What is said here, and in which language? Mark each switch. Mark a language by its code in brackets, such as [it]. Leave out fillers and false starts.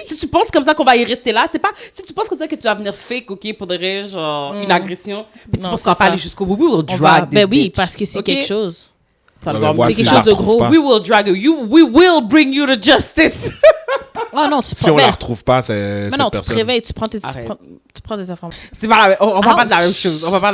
[fr] Si tu penses comme ça qu'on va y rester là, c'est pas... Si tu penses comme ça que tu vas venir fake, OK, pour de vrai, genre, une agression, puis tu penses qu'on va pas aller jusqu'au bout, [en] we will drag this bitch. [fr] Oui, parce que c'est quelque chose. C'est quelque chose de gros. [en] We will drag you. We will bring you to justice. [fr] Oh non, si on la retrouve pas, c'est mais non, tu te réveilles, tu prends des informations. C'est pas on va pas de la même chose.